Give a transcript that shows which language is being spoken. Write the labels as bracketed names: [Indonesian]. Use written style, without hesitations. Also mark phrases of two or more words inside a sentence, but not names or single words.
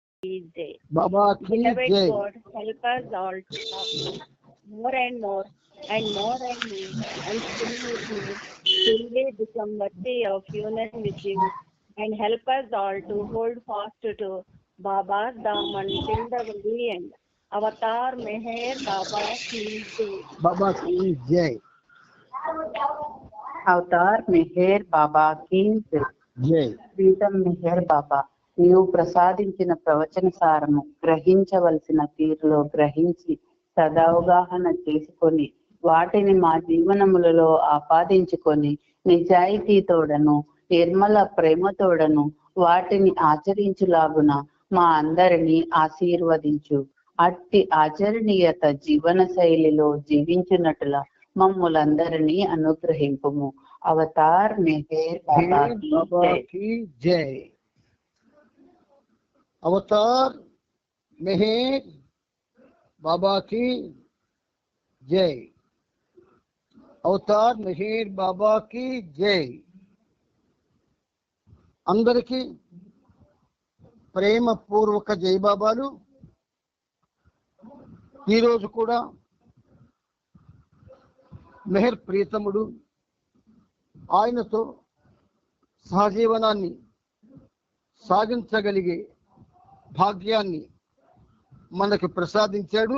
[Hindi] की जय. बाबा की Beloved जय. [English] God, help us all to love more and more and more and more and still with you till we become worthy of union with you, and help us all to hold fast to Baba's daman till the very end. [Hindi] Avatar Meher Baba की जय. बाबा की जय. [Telugu] అవతార్ మెహర్ బాబాకి [Hindi] जय. [Telugu] ప్రీతం మెహర్ బాబా, నీవు ప్రసాదించిన ప్రవచన సారము గ్రహించవలసిన తీరులో గ్రహించి సదవగాహన చేసుకొని వాటిని మా జీవనములలో ఆపాదించుకొని నిజాయితీతోడను నిర్మల ప్రేమతోడను వాటిని ఆచరించులాగున మా అందరినీ ఆశీర్వదించు. అట్టి ఆచరణీయత జీవన శైలిలో జీవించున్నట్ల మమ్ములందరినీ అనుగ్రహింపుము. [Hindi] అవతార్ మెహర్ బాబా की जय. अवतार मेहर बाबा की जय. అవతార్ మెహర్ బాబా की जय. [Telugu] అందరికీ ప్రేమ పూర్వక జై బాబాలు. ఈరోజు కూడా మెహర్ ప్రీతముడు ఆయనతో సహజీవనాన్ని సాగించగలిగే భాగ్యాన్ని మనకు ప్రసాదించాడు.